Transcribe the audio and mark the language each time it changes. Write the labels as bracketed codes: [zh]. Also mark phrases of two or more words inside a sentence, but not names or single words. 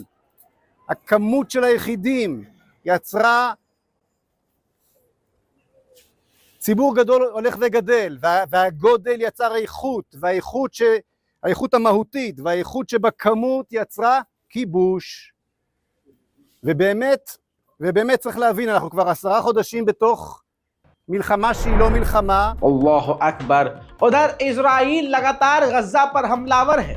[he] הכמות של היחידים יצרה ציבור גדול הולך וגדל, והגודל יצר איכות, והאיכות המהותית והאיכות שבכמות יצרה כיבוש. ובאמת צריך להבין, אנחנו כבר 10 חודשים בתוך מלחמה שהיא לא מלחמה. [ar] الله أكبر. [ur] ادھر اسرائیل لگاتار غزہ پر حملہ آور ہے.